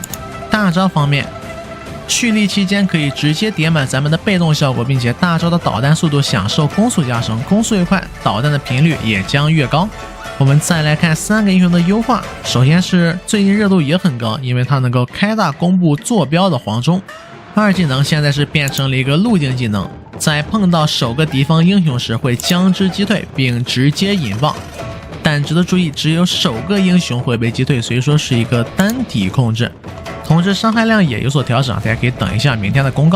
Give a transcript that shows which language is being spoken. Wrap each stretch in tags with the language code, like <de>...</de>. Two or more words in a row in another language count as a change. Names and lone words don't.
<zh>大招方面，蓄力期间可以直接叠滿咱們的被动效果，并且大招的导弹速度享受攻速加成，攻速越快，导弹的频率也将越高。我们再来看3個英雄的優化，首先是最近熱度也很高，因為它能夠開大公布坐標的黃忠。二技能現在是變成了一個路徑技能，在碰到首個敵方英雄時會將之擊退並直接引爆，但值得注意，只有首個英雄會被擊退，所以說是一個單體控制。同時傷害量也有所調整，大家可以等一下明天的公告。</zh>